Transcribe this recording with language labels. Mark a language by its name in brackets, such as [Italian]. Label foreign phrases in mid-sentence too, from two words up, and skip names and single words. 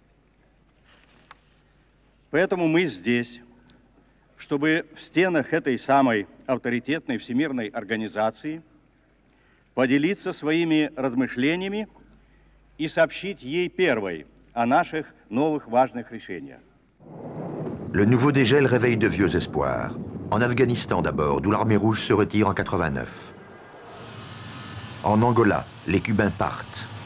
[Russian] Поэтому мы здесь, чтобы в стенах этой самой авторитетной всемирной организации поделиться своими размышлениями и сообщить ей первой о наших новых важных решениях. [French] Le nouveau dégel réveille de vieux espoirs. En Afghanistan d'abord, d'où l'armée rouge se retire en 89. En Angola, les Cubains partent.